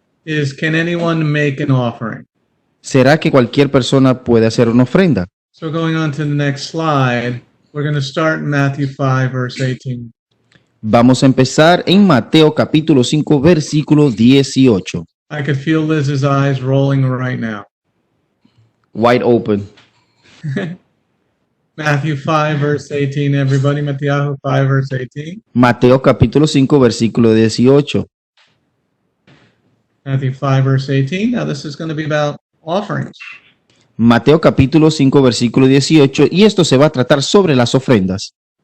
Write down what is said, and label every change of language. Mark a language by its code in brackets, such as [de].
[en] Is, can anyone make an offering? [es] ¿Será que cualquier persona puede hacer una ofrenda? [en] So going on to the next slide, we're going to start in Matthew 5, verse 18. [es] Vamos a empezar en Mateo capítulo 5, versículo 18. [en] I could feel Liz's eyes rolling right now. Wide open. Matthew 5, verse 18, everybody. Matthew 5, verse 18. [es] Mateo capítulo 5, versículo 18. [en] Matthew 5, verse 18. Now this is going to be about offerings. [es] Mateo capítulo 5, versículo 18. Y esto se va a tratar sobre las ofrendas.